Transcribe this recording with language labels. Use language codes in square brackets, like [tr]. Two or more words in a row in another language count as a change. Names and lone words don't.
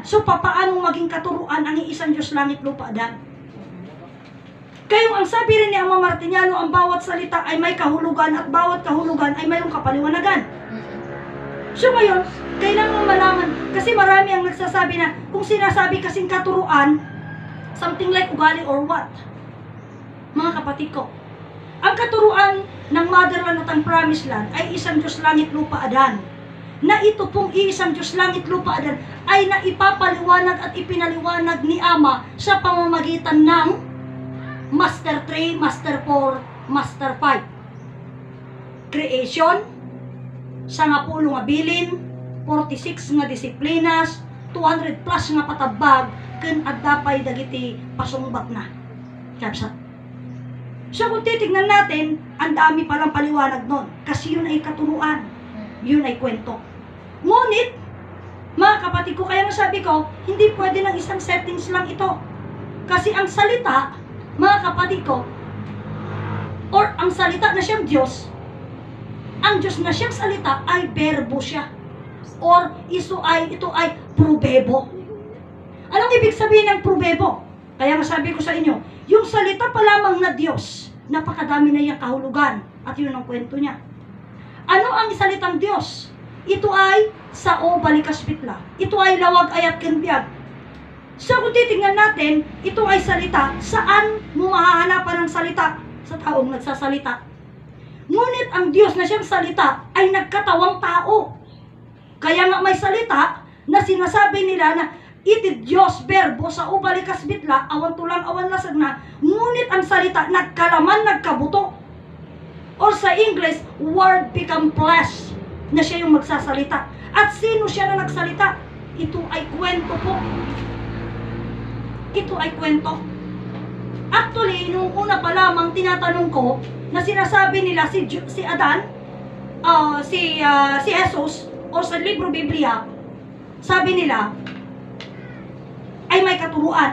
[tl] So, paano maging katuruan ang iisang Diyos langit lupa adan? Kaya ang sabi rin ni Ama Martiniano, ang bawat salita ay may kahulugan at bawat kahulugan ay mayroong kapaliwanagan. So ngayon, kailangan malaman, kasi marami ang nagsasabi na, kung sinasabi kasing katuruan, [en] something like ugali or what? [tl] Mga kapatid ko, ang katuruan ng Motherland at ang Promised Land ay isang Diyos langit lupa adan. Na ito pong iisang Diyos langit lupa adan ay naipapaliwanag at ipinaliwanag ni Ama sa pamamagitan ng Master 3, Master 4, Master 5. Creation, [ilo] sangapulo nga bilin, 46 nga disiplinas, 200 plus nga patabag, ken adapay dagiti pasungbat na. Kapsa. [tl] So kung titignan natin, ang dami palang paliwanag nun. Kasi yun ay katuruan. Yun ay kwento. Ngunit, mga kapatid ko, kaya nga sabi ko, hindi pwede ng isang settings lang ito. Kasi ang salita, mga kapatid ko, or ang salita na siyang Diyos, ang Diyos na siyang salita ay verbo siya. Or ito ay probebo. Anong ibig sabihin ng probebo? Kaya masabi ko sa inyo, yung salita pa lamang na Diyos, napakadami na yung kahulugan. At yun ang kwento niya. Ano ang salitang Diyos? Ito ay [ilo] sao balikas pitla. [tl] Ito ay [ilo] lawag ayat kenbiag. [tl] So kung titingnan natin, ito ay salita. Saan mo mahahanapan ng salita? Sa taong nagsasalita. Ngunit ang Diyos na siyang salita ay nagkatawang tao. Kaya nga may salita na sinasabi nila na [ilo] iti Diyos verbo sa ubalikas bitla, awan tulang awan lasag na, [tl] ngunit ang salita nagkalaman, nagkabuto. Or sa English, [en] word become flesh, [tl] na siya yung magsasalita. At sino siya na nagsalita? Ito ay kwento po. Ito ay kwento. Actually, nung una pa lamang tinatanong ko, na sinasabi nila si Adan, si Jesus, o sa libro Biblia, sabi nila, ay may katuruan.